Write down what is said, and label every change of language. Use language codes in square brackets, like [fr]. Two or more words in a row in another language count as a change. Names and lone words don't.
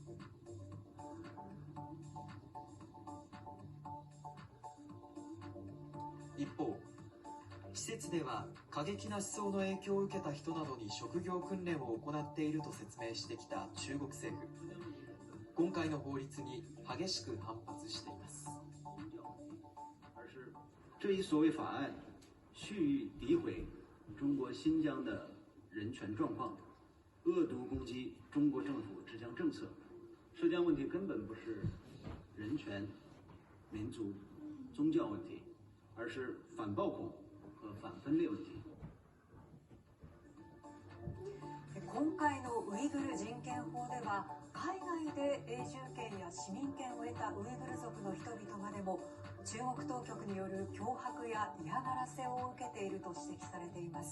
[ja] 一方、施設では過激な思想の影響を受けた人などに職業訓練を行っていると説明してきた中国政府。今回の法律に激しく反発しています。 [zh] 这一所谓法案蓄意诋毁中国新疆的人权状况，恶毒攻击中国政府治疆政策。涉疆问题根本不是人权、民族、宗教问题，而是反暴恐和反分裂问題。 [ja] 今回のウイグル人権法では、海外で永住権や市民権を得たウイグル族の人々までも中国当局による脅迫や嫌がらせを受けていると指摘されています。